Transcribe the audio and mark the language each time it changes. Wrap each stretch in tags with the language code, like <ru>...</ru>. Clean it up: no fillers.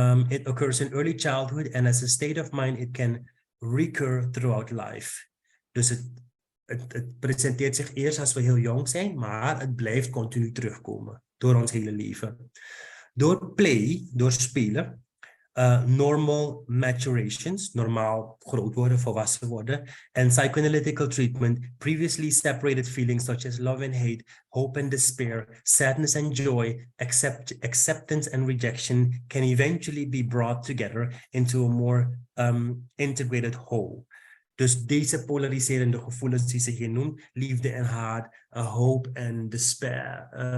<en>It occurs in early childhood and as a state of mind it can recur throughout life.</en> <nl>Dus het presenteert zich eerst als we heel jong zijn, maar het blijft continu terugkomen door ons hele leven. Door play, door spelen,</nl> <en>normal maturations,</en> <nl>normaal groot worden, volwassen worden,</nl> <en>and psychoanalytical treatment, previously separated feelings such as love and hate, hope and despair, sadness and joy, acceptance and rejection can eventually be brought together into a more integrated whole.</en> <nl>Dus deze polariserende gevoelens die ze hier noemt, liefde en haat, hope en despair.</nl>